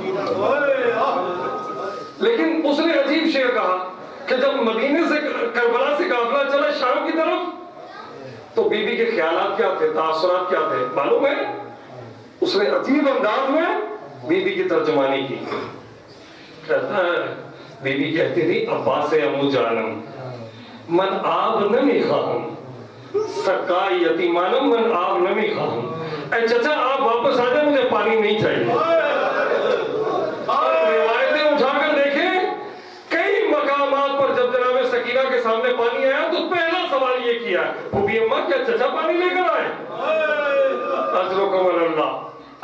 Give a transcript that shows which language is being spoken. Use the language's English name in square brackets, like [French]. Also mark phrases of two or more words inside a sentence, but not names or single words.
[Urdu] لیکن اس نے عجیب شعر کہا کہ جب مدینے سے کربلا سے قافلہ چلا شام کی طرف تو بی بی کے خیالات کیا تھے، تاثرات کیا تھے معلوم ہے؟ اس نے عجیب انداز میں بی بی کی ترجمانی کی. کہتا ہے بی بی کہتی تھی عباس [Persian] امو جانم من آب نمی خواہم سکا یتیمانم من آب نمی خواہم. [Urdu] اے چچا آپ واپس آ جائیں، مجھے پانی نہیں چاہیے. روایتیں اٹھا کر دیکھیں، کئی مقامات پر جب جناب سکینہ کے سامنے پانی آیا تو پہلا سوال یہ کیا پھوپھی اماں کیا چچا پانی لے کر آئے؟ [Arabic] اجرکم اللہ.